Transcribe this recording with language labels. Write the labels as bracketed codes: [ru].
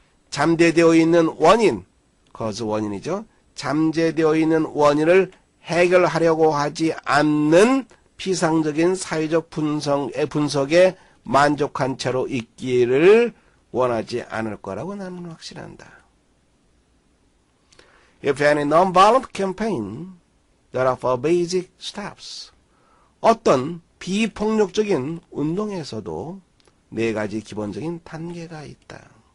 [ko] 잠재되어 있는 원인, cause 원인이죠. 잠재되어 있는 원인을 해결하려고 하지 않는 피상적인 사회적 분석에 만족한 채로 있기를 원하지 않을 거라고 나는 확신한다. [en] If any non-violent campaign, there are four basic steps. [ko] 어떤 비폭력적인 운동에서도 네 가지 기본적인 단계가 있다.